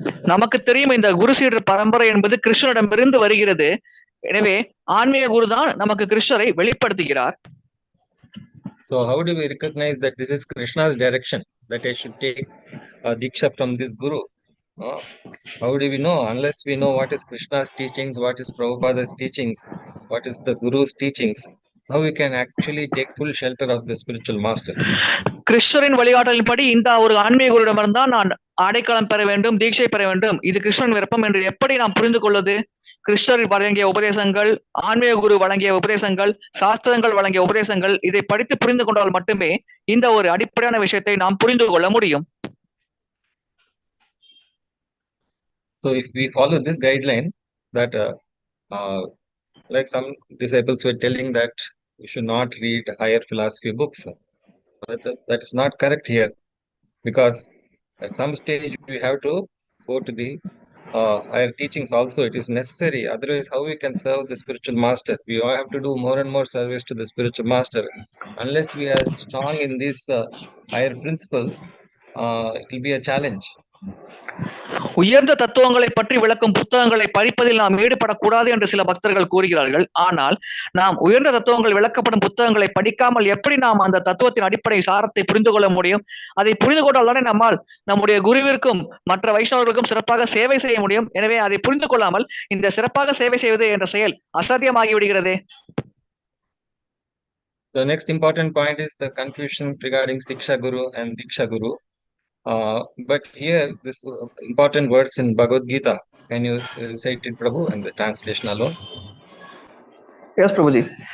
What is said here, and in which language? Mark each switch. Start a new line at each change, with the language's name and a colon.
Tamil: நமக்கு தெரியும் இந்த குரு சீடர் பரம்பரை என்பது கிருஷ்ணரிடமிருந்து வருகிறது. எனவே ஆன்மீக குரு தான் நமக்கு கிருஷ்ணரை வெளிப்படுத்துகிறார்.
English: So how do we recognize that this is Krishna's direction, that I should take diksha from this guru? How do we know? Unless we know what is Krishna's teachings, what is Prabhupada's teachings, what is the Guru's teachings, how we can actually take full shelter of the spiritual master?
Tamil: கிருஷ்ணரின் வழிகாட்டலின்படி இந்த ஒரு ஆன்மீக குருவிடமிருந்தான் நான் அடைக்கலம் பெற வேண்டும், தீட்சை பெற வேண்டும், இது கிருஷ்ணன் விருப்பம் என்று எப்படி நாம் புரிந்து கொள்வது? கிருஷ்ணர் வழங்கிய உபதேசங்கள், ஆன்மீக குரு வழங்கிய உபதேசங்கள், சாஸ்திரங்கள் வழங்கிய உபதேசங்கள், இதை படித்து புரிந்து கொண்டால் மட்டுமே இந்த ஒரு அடிப்படையான விஷயத்தை நாம் புரிந்து கொள்ள முடியும்.
English: So if we follow this guideline, that like some disciples were telling that we should not read higher philosophy books, but that is not correct here, because at some stage we have to go to the higher teachings also. It is necessary. Otherwise, how we can serve the spiritual master? We all have to do more and more service to the spiritual master. Unless we are strong in these higher principles, it will be a challenge.
Tamil: உயர்ந்த தத்துவங்களை பற்றி விளக்கும் புத்தகங்களை படிப்பதில் நாம் ஈடுபடக்கூடாது என்று சில பக்தர்கள் கூறுகிறார்கள். ஆனால் நாம் உயர்ந்த தத்துவங்கள் விளக்கப்படும் புத்தகங்களை படிக்காமல் எப்படி நாம் அந்த தத்துவத்தின் அடிப்படை சாரத்தை புரிந்து கொள்ள முடியும்? அதை புரிந்து கொண்டால் தானே நம்மால் நம்முடைய குருவிற்கும் மற்ற வைஷ்ணவர்களுக்கும் சிறப்பாக சேவை செய்ய முடியும். எனவே அதை புரிந்து கொள்ளாமல் இந்த சிறப்பாக சேவை செய்வது என்ற செயல் அசாத்தியமாகி விடுகிறதே.
English: The next important point is the confusion regarding Siksha Guru and Diksha Guru. But here, this important words in Bhagavad Gita, can you recite it, Prabhu, and the translation alone? Yes, Prabhuji.